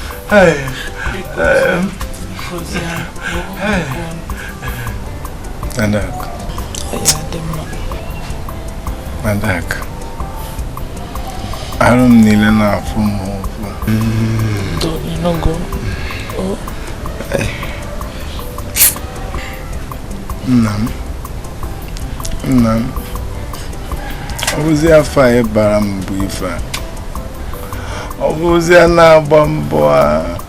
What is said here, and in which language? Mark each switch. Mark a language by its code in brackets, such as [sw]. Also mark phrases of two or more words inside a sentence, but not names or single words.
[ig] Hey, Biko, um, Zian, hey. Adakụ. Ya dị mma. Adakụ. Arụ m niile na-afụ m ụfụ. [pcm] Do, you no go. Oh. [ig] Nna m. Nna m. Ọ bụzi afọ a ị bara m bụ ife a. Ọ bụzi a na-agba mbọ a.